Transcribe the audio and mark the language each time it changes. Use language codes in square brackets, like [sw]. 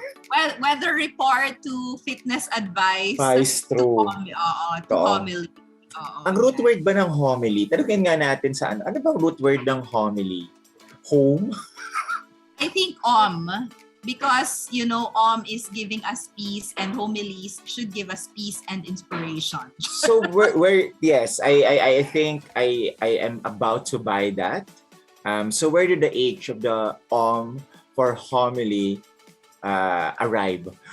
[en] Well, weather report to fitness advice. True. To homily. Oo. [tl] Ang [en] root word [tl] ba ng homily? Tanungin nga natin sa ano. Ano bang [en] root word [tl] ng homily? [en] Home? I think because is giving us peace, and homilies should give us peace and inspiration. So yes, I think I am about to buy that. So where did the H of the for homily arrive?